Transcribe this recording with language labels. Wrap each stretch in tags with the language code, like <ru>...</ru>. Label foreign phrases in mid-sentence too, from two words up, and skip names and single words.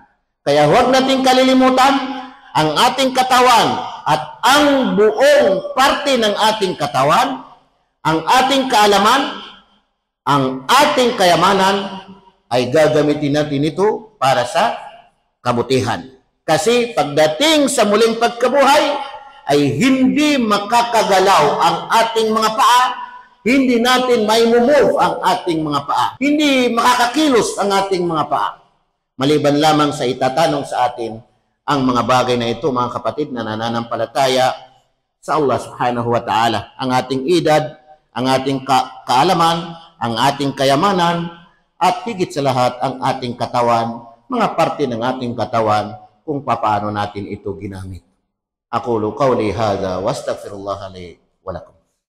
<tl>Kaya huwag nating kalilimutan ang ating katawan at ang buong parte ng ating katawan, ang ating kaalaman, ang ating kayamanan, ay gagamitin natin ito para sa kabutihan. Kasi pagdating sa muling pagkabuhay, ay hindi makakagalaw ang ating mga paa, hindi natin may move ang ating mga paa, hindi makakakilos ang ating mga paa. Maliban lamang sa itatanong sa atin ang mga bagay na ito, mga kapatid na nananampalataya sa Allah</tl> <ar>سبحانه وتعالى.</ar> <tl>Ang ating edad, ang ating kaalaman, ang ating kayamanan, at higit sa lahat ang ating katawan, mga parte ng ating katawan, kung paano natin ito ginamit.</tl> <ar>أقول قولي هذا واستغفر الله لي ولكم.</ar>